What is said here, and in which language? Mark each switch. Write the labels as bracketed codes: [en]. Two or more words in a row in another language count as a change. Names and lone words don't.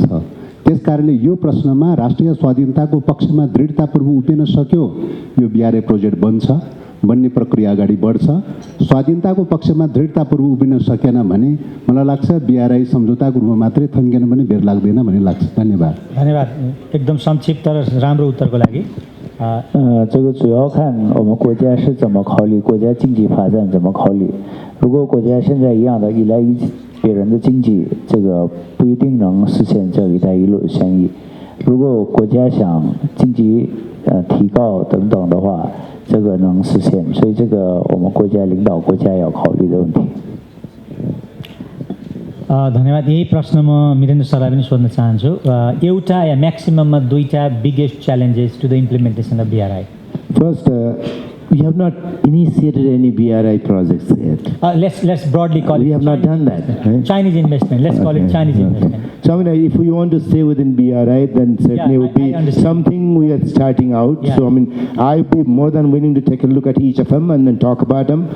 [ne] त्यसकारणले यो प्रश्नमा राष्ट्रिय स्वाधीनताको पक्षमा दृढतापूर्वक उभिन सक्यो यो BRI प्रोजेक्ट बन्ने प्रक्रिया अगाडि बढ्छ। स्वाधीनताको पक्षमा दृढतापूर्वक उभिन सकेन भने मलाई लाग्छ BRI सम्झौताको रूपमा मात्रै थन्किन पनि बेर लाग्दैन भन्ने लाग्छ। धन्यवाद। धन्यवाद। एकदम संक्षिप्त र राम्रो उत्तरको लागि। [zh] 这个主要看我们国家是怎么考虑国家经济发展怎么考虑。如果国家现在一样的依赖别人的经济，这个不一定能实现这一带一路的生意。如果国家想经济提高等等的话，这个能实现。所以这个我们国家领导国家要考虑的问题。 [ne] धन्यवाद। यही प्रश्न म वीरेन्द्र सरलाई पनि सोध्न चाहन्छु। एउटा या म्याक्सिमममा दुईटा [en] biggest challenges to the implementation of BRI. First, we have not initiated any BRI projects yet. Let's broadly call it. We have not done that. Right? Chinese investment. Let's call it Chinese investment. So I mean, if we want to stay within BRI, then certainly it would be something we are starting out. Yeah. So I mean, I'd be more than willing to take a look at each of them and then talk about them.